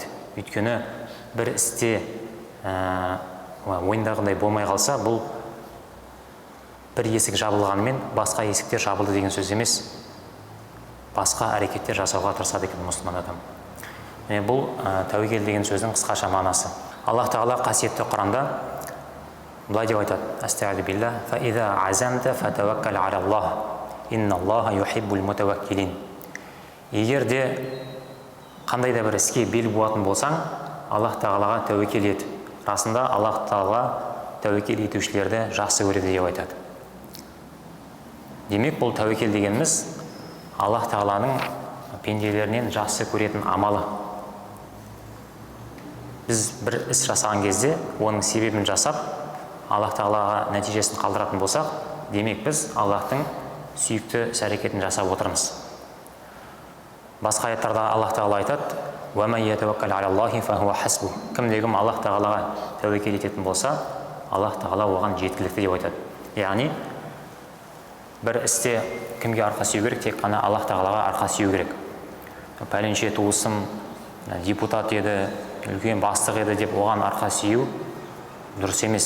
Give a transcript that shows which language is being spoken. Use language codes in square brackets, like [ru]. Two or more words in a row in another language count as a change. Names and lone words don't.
[kk] Өйткені бір істе ойындағындай болмай қалса, бұл бір есік жабылғанымен басқа есіктер жабылды деген сөз емес. Басқа әрекеттер жасауға тырысады екен мұсылман адам. Бұл тәуекел деген сөздің қысқаша мағынасы. Аллах Тағала қасиетті Құранда былай деп айтады: [ar] أستعيذ بالله فإذا عزمت فتوكل على الله إن الله يحب المتوكلين. [kk] Егер де қандай да бір іске бел буатын болсаң, Аллах Тағалаға тәуекел ет. Расында Аллах Тағала тәуекел етушілерді жақсы көреді деп айтады. Демек, бұл тәуекел дегеніміз Аллах Тағаланың пенделерінен жақсы көретін амалы. Біз бір іс жасаған кезде, оның себебін жасап, Аллах Тағалаға нәтижесін қалдыратын болсақ, демек біз Аллахтың сүйікті іс-әрекетін жасап отырмыз. Басқа аяттарда Аллах Тағала айтады: [ar] وَمَنْ يَتَوَكَّلْ عَلَى اللَّهِ فَهُوَ حَسْبُهُ. [kk] Кім-кім Аллах Тағалаға тәуекел ететін болса, Аллах Тағала оған жеткілікті деп айтады. Яғни, бір істе кімге арқа сүйеу керек? Тек қана Аллах Тағалаға арқа сүйеу керек. Пәленше туысым депутат еді, үлкен бастық еді деп оған арқа сүйеу дұрыс емес.